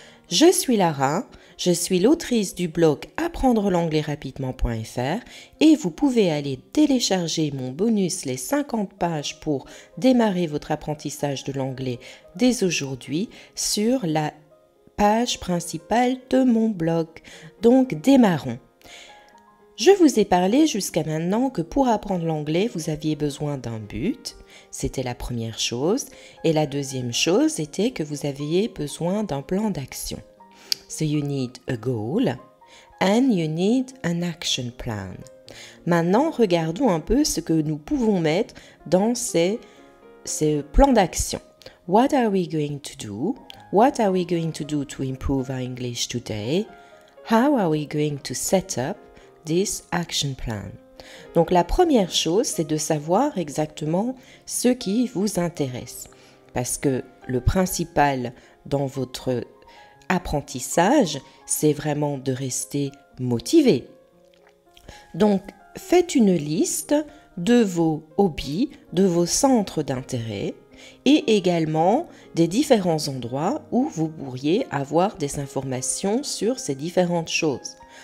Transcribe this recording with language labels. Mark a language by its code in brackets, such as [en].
[fr] Je suis Lara, je suis l'autrice du blog apprendrelanglais-rapidement.fr et vous pouvez aller télécharger mon bonus les 50 pages pour démarrer votre apprentissage de l'anglais dès aujourd'hui sur la page principale de mon blog. Donc démarrons. Je vous ai parlé jusqu'à maintenant que pour apprendre l'anglais, vous aviez besoin d'un but. C'était la première chose. Et la deuxième chose était que vous aviez besoin d'un plan d'action. [en] So you need a goal and you need an action plan. [fr] Maintenant, regardons un peu ce que nous pouvons mettre dans ces plans d'action. [en] What are we going to do? What are we going to do to improve our English today? How are we going to set up this action plan? [fr] Donc la première chose, c'est de savoir exactement ce qui vous intéresse. Parce que le principal dans votre apprentissage, c'est vraiment de rester motivé. Donc faites une liste de vos hobbies, de vos centres d'intérêt et également des différents endroits où vous pourriez avoir des informations sur ces différentes choses.